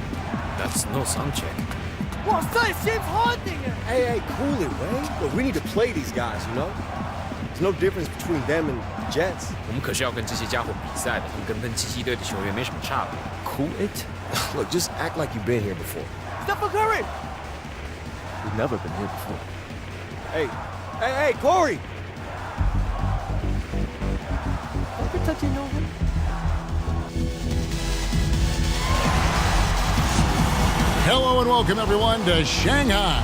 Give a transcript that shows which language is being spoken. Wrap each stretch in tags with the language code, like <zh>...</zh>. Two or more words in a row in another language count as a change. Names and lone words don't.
<en>That's no sound check.</en> <zh>哇塞，先跑定啊！</zh> <en>Hey, cool it, man. Look, we need to play these guys, you know? There's no difference between them and Jets.</en> <zh>我们可是要跟这些家伙比赛的，他们跟喷七七队的球员没什么差别。</zh> <en>Cool it? Look, just act like you've been here before. Stephen Curry， We've never been here before. Hey, Corey! Hello and welcome everyone to Shanghai.</en>